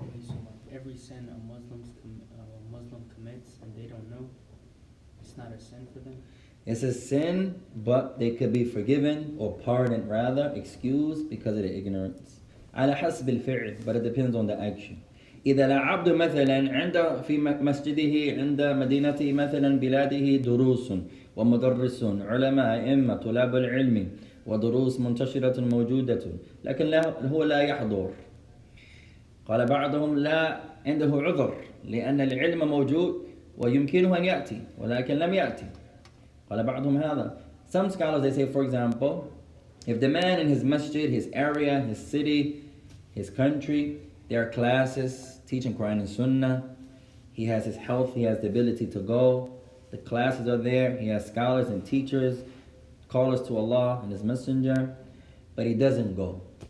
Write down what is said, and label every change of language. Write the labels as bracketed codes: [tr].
[en] So like every sin a Muslim commits and they don't know, it's not a sin for them? It's a sin, but they could be forgiven or pardoned, rather, excused because of the ignorance. [ar] على حسب الفعل, [en] but it depends on the action. [ar] إذا العبد مثلا عند في مسجده عند مدينته مثلا بلاده دروس ومدرسون علماء أئمة طلاب العلم ودروس منتشرة موجودة لكن هو لا يحضر. قال بعضهم لا عنده عذر لأن العلم موجود ويمكنه أن يأتي ولكن لم يأتي. قال بعضهم هذا. [en] Some scholars, they say, for example, if the man in his masjid, his area, his city, his country, there are classes teaching Quran and Sunnah, he has his health, he has the ability to go, the classes are there, he has scholars and teachers, callers to Allah and His Messenger, but he doesn't go.